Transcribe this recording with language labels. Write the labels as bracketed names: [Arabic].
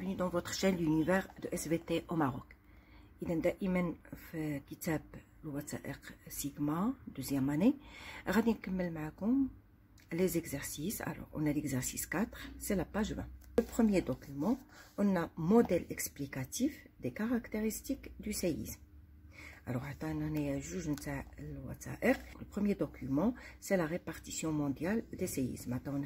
[French] votre chaîne l'univers de SVT au Maroc. [Arabic] إذا دائما في كتاب الوثائق سيغما [French] deuxième année [Arabic] غادي نكمل معكم [French] les exercices. Alors on a l'exercice 4, c'est la page 20. Le premier document, on a modèle explicatif des caractéristiques du séisme. Alors le premier document, c'est la répartition mondiale des séismes.